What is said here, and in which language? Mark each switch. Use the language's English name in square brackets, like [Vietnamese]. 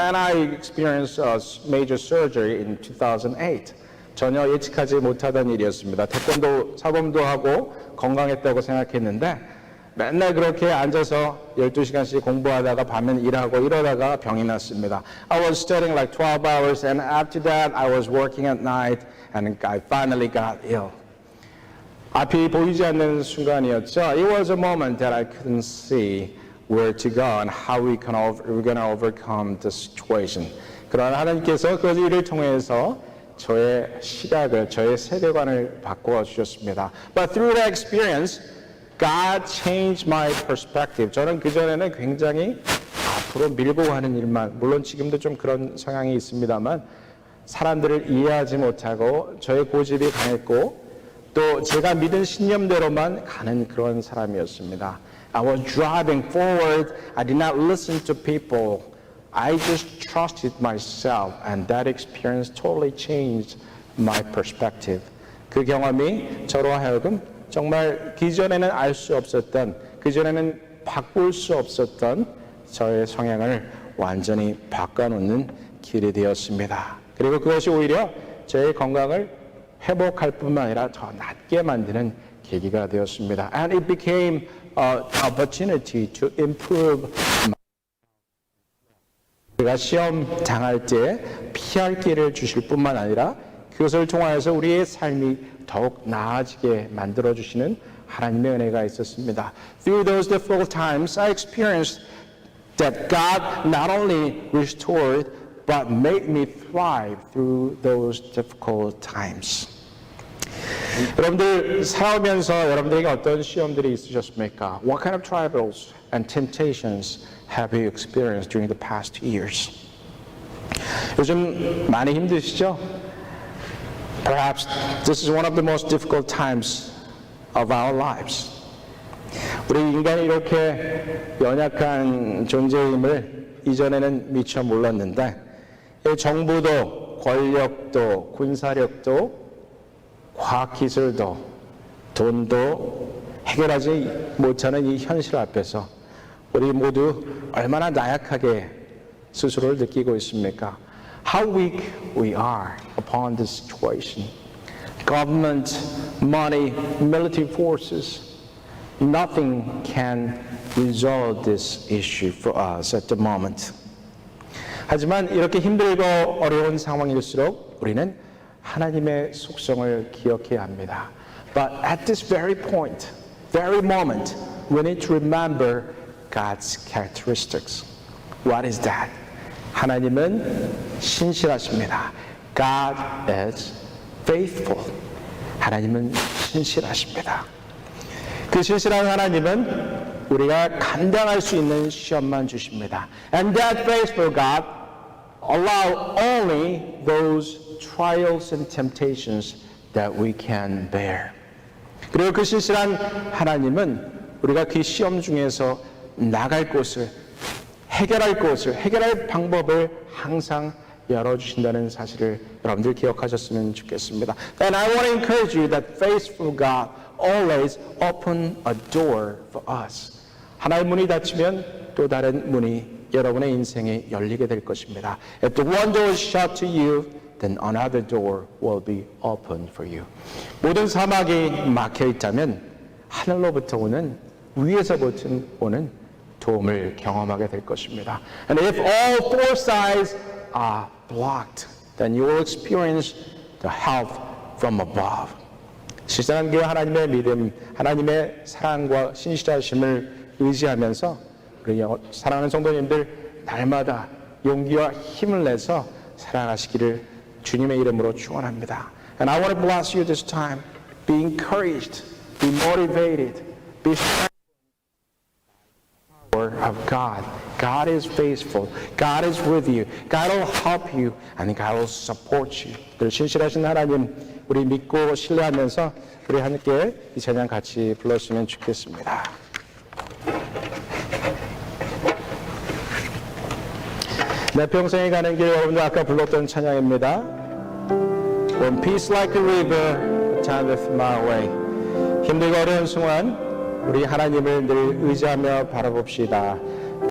[English] And I experienced a major surgery in 2008. [Korean] 전혀 예측하지 못하던 일이었습니다. 태권도 사범도 하고 건강했다고 생각했는데 맨날 그렇게 앉아서 12시간씩 공부하다가 밤엔 일하고 이러다가 병이 났습니다. [English] I was studying like 12 hours and after that I was working at night and I finally got ill. [Korean] 앞이 보이지 않는 순간이었죠. [English] It was a moment that I couldn't see where to go and how we're going to overcome the situation. [Korean] 그러나 하나님께서 그 일을 통해서 저의 시각을, 저의 세계관을 바꿔 주셨습니다. [English] But through that experience, God changed my perspective. [Korean] 저는 그전에는 굉장히 앞으로 밀고 가는 일만, 물론 지금도 좀 그런 성향이 있습니다만 사람들을 이해하지 못하고 저의 고집이 강했고 또 제가 믿은 신념대로만 가는 그런 사람이었습니다. [English] I was driving forward. I did not listen to people. I just trusted myself, and that experience totally changed my perspective. [Korean] 그 경험이 저로 하여금 정말 그전에는 알 수 없었던, 그전에는 바꿀 수 없었던 저의 성향을 완전히 바꿔놓는 길이 되었습니다. 그리고 그것이 오히려 제 건강을 회복할 뿐만 아니라 더 낫게 만드는 계기가 되었습니다. [English] And it became an opportunity to improve my [Korean] 제가 시험 당할 때 피할 길을 주실 뿐만 아니라 그 그것을 통하여서 우리의 삶이 더욱 나아지게 만들어주시는 하나님의 은혜가 있었습니다. [English] Through those difficult times, I experienced that God not only restored, but made me thrive through those difficult times. [Korean] 여러분들 살아오면서 여러분들에게 어떤 시험들이 있으셨습니까? [English] What kind of trials and temptations have you experienced during the past years? [Korean] 요즘 많이 힘드시죠? [English] Perhaps this is one of the most difficult times of our lives. [Korean] 우리 인간이 이렇게 연약한 존재임을 이전에는 미처 몰랐는데 정부도 권력도 군사력도 과학기술도 돈도 해결하지 못하는 이 현실 앞에서 우리 모두 얼마나 나약하게 스스로를 느끼고 있습니까? [English] How weak we are upon this situation. Government, money, military forces, nothing can resolve this issue for us at the moment. [Korean] 하지만 이렇게 힘들고 어려운 상황일수록 우리는 하나님의 속성을 기억해야 합니다. [English] But at this very point, very moment, we need to remember God's characteristics. What is that? [Korean] 하나님은 신실하십니다. [English] God is faithful. [Korean] 하나님은 신실하십니다. 그 신실한 하나님은 우리가 감당할 수 있는 시험만 주십니다. [English] And that faithful God allow only those trials and temptations that we can bear. [Korean] 그리고 그 신실한 하나님은 우리가 그 시험 중에서 나갈 곳을, 해결할 방법을 항상 열어주신다는 사실을 여러분들 기억하셨으면 좋겠습니다. [English] And I want to encourage you that faithful God always open a door for us. [Korean] 하나의 문이 닫히면 또 다른 문이 여러분의 인생에 열리게 될 것입니다. [English] If the one door is shut to you, then another door will be open for you. [Korean] 모든 사막이 막혀 있다면 하늘로부터 오는 위에서부터 오는 도움을 경험하게 될 것입니다. [English] And if all four sides are blocked, then you will experience the help from above. [Korean] 실제는 그 하나님의 믿음, 하나님의 사랑과 신실하심을 의지하면서 우리 사랑하는 성도님들 날마다 용기와 힘을 내서 살아가시기를 주님의 이름으로 축원합니다. [English] And I want to bless you this time. Be encouraged, be motivated, be strengthened. Word of God. God is faithful. God is with you. God will help you, and God will support you. [Korean] 늘 신실하신 하나님, 우리 믿고 신뢰하면서 우리 함께 이 찬양 같이 불렀으면 좋겠습니다. 내 평생에 가는 길, 여러분들 아까 불렀던 찬양입니다. [English] When peace like a river turneth my way. [Korean] 힘들고 어려운 순간 우리 하나님을 늘 의지하며 바라봅시다.